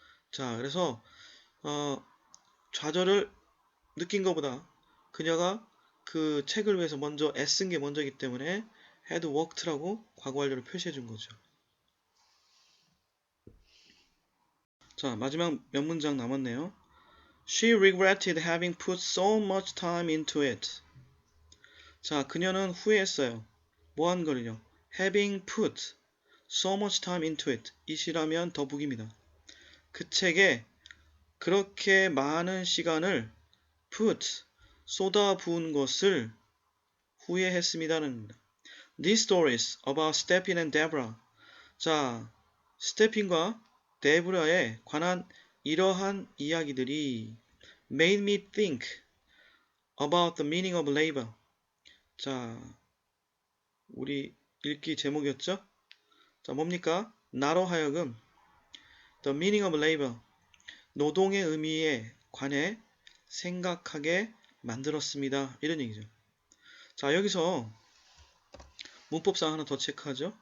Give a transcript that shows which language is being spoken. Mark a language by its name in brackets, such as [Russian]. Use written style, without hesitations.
[Korean] 자, 그래서 좌절을 느낀 것보다 그녀가 그 책을 위해서 먼저 애쓴 게 먼저이기 때문에 [English] had worked [Korean] 라고 과거 완료를 표시해 준 거죠. 자, 마지막 몇 문장 남았네요. [English] She regretted having put so much time into it. [Korean] 자, 그녀는 후회했어요. 뭐 한 거는요? [English] Having put so much time into it. [Korean] it이라면 더북입니다. 그 책에 그렇게 많은 시간을 put, 쏟아부은 것을 후회했습니다는 [English] These stories about Stephen and Deborah. [Korean] 자, 스테핀과 데브라에 관한 이러한 이야기들이 [English] made me think about the meaning of labor. [Korean] 자, 우리 읽기 제목이었죠? 자, 뭡니까? 나로 하여금 [English] the meaning of labor, [Korean] 노동의 의미에 관해 생각하게 만들었습니다. 이런 얘기죠. 자, 여기서 문법상 하나 더 체크하죠.